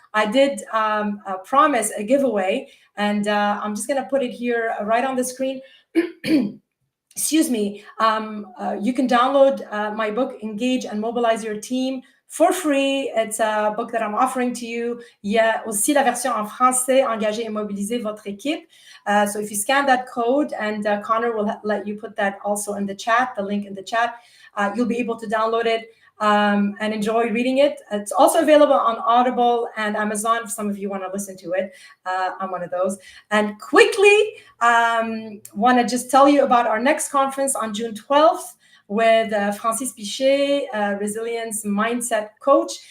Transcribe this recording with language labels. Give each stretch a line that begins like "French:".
English: I did promise a giveaway, and I'm just going to put it here right on the screen. Excuse me. You can download my book, Engage and Mobilize Your Team, for free. It's a book that I'm offering to you.
French: Il y a aussi la version en français, Engager et mobiliser votre équipe.
English: So if you scan that code, and Connor will let you put that also in the chat, the link in the chat, you'll be able to download it and enjoy reading it. It's also available on Audible and Amazon if some of you want to listen to it. I'm one of those. And quickly, want to just tell you about our next conference on June 12th with Francis Pichet, resilience mindset coach.